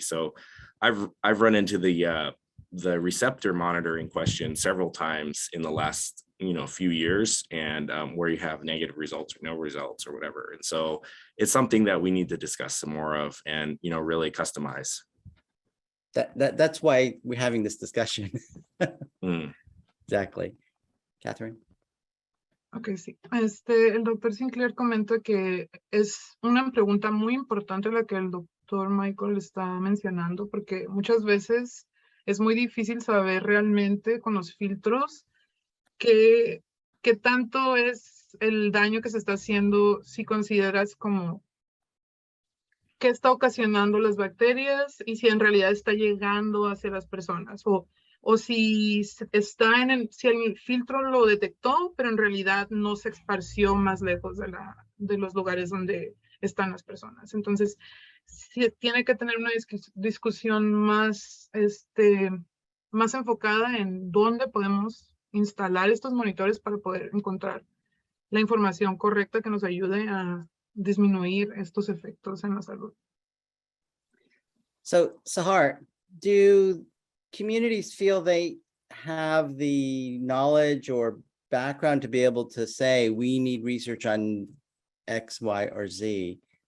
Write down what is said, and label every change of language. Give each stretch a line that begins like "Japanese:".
English: So I've run into the receptor monitoring question several times in the last few years, and where you have negative results or no results or whatever. And so it's something that we need to discuss some more of and really customize. That's why we're having this discussion. Exactly. Catherine.
Spanish: Ok, sí. El doctor Sinclair comenta que es una pregunta muy importante la que el doctor Michael está mencionando, porque muchas veces es muy difícil saber realmente con los filtros qué tanto es el daño que se está haciendo si consideras como qué está ocasionando las bacterias y si en realidad está llegando hacia las personas o si está si el filtro lo detectó, pero en realidad no se esparció más lejos de los lugares donde están las personas. Entonces, sí, tiene que tener una discusión más, más enfocada en dónde podemos instalar estos monitores para poder encontrar la información correcta que nos ayude a disminuir estos efectos en la salud.
English: So, Sahar, do communities feel they have the knowledge or background to be able to say we need research on X, Y, or Z?